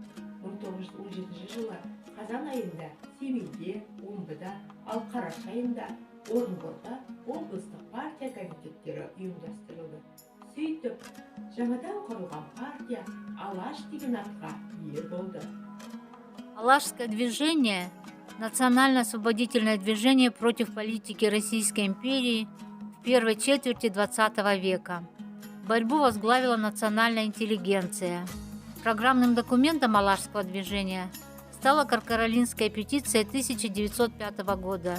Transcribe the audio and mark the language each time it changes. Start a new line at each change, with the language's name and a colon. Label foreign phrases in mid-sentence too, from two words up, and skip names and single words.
Kazakh: 1917 жылы қазан айында Семейде, Омбыда, ал қараша айында Орынборда облыстық партия комитеттері ұйымдастырылды. Сөйтіп, жаңадан құрылған партия Алаш деген атқа ие болды.
Russian: Алашское движение – национально-освободительное движение против политики Российской империи в первой четверти XX века. Борьбу возглавила национальная интеллигенция. Программным документом Алашского движения стала Каркаролинская петиция 1905 года.